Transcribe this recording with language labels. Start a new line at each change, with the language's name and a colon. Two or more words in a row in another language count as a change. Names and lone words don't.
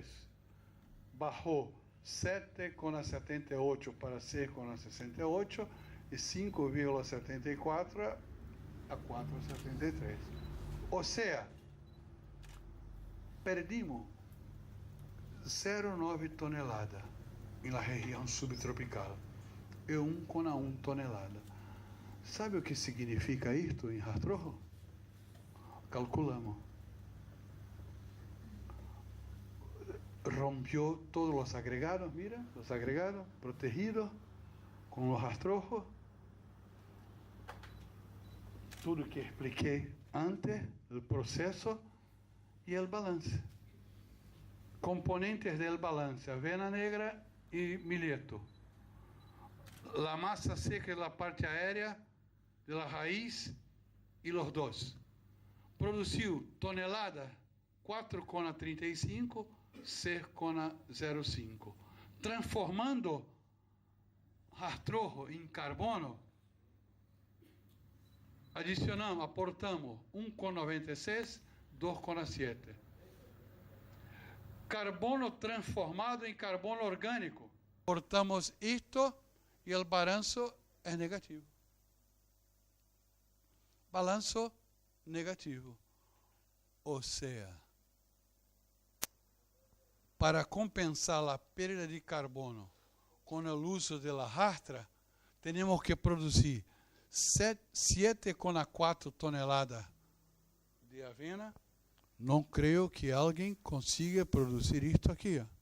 Spanish: Bajó 7,78 para 6,68 y 5,74 a 4,73. O sea, perdimos 0,9 toneladas en la región subtropical e 1,1 tonelada.
Portuguese: Sabe o que significa isto em rastrojo? Calculamos.
Spanish: Rompió todos los agregados, mira, los agregados protegidos con los rastrojos.
Portuguese: Tudo que expliquei antes,
Spanish: el proceso y el balance. Componentes del balance, avena negra y milheto. La masa seca es la parte aérea de la raíz y los dos. Produció tonelada 4,35, 6,05.
Portuguese: Transformando rastrojo em carbono, adicionamos, aportamos 1,96, 2,7. Carbono transformado em carbono orgânico. Aportamos isto e o balanço é negativo. Balanço negativo. Ou seja, para compensar a perda de carbono com o uso da rastra, temos que produzir 7,4 toneladas de avena, não creio que alguém consiga produzir isto aqui.